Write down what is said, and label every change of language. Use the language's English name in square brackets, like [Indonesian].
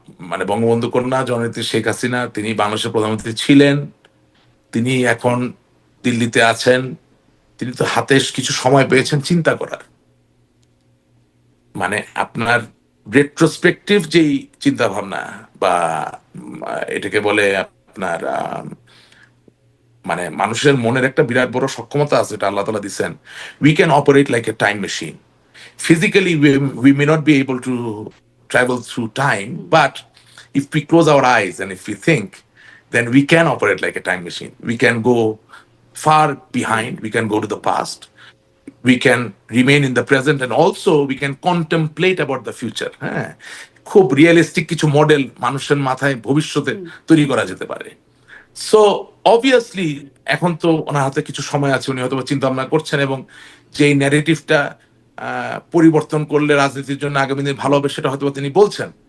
[Bangla] মানে বঙ্গবন্ধু কন্যা জননেত্রী শেখ হাসিনা, তিনি বাংলাদেশের প্রধানমন্ত্রী ছিলেন, তিনি এখন দিল্লিতে আছেন, তিনি তো হাতে কিছু সময় পেয়েছেন চিন্তা করার। মানে আপনার রেট্রোস্পেকটিভ যেই চিন্তা ভাবনা, বা এটাকে বলে আপনার মানে মানুষের মনের একটা বিরাট বড় সক্ষমতা আছে, এটা আল্লাহ তাআলা দিচ্ছেন। [English] We can operate like a time machine. Physically, we may not be able to travel through time, but if we close our eyes and if we think, then we can operate like a time machine. We can go far behind, we can go to the past, we can remain in the present and also we can contemplate about the future. [Bangla] হ্যাঁ, খুব realistic কিছু model মানুষের মাথায় ভবিষ্যতে তৈরি করা যেতে পারে। সো অবভিয়াসলি এখন তো ওনার হাতে কিছু সময় আছে, উনি হয়তো চিন্তা ভাবনা করছেন এবং যেই ন্যারেটিভটা পরিবর্তন করলে রাজনীতির জন্য আগামী দিনে ভালো হবে সেটা হয়তো তিনি বলছেন।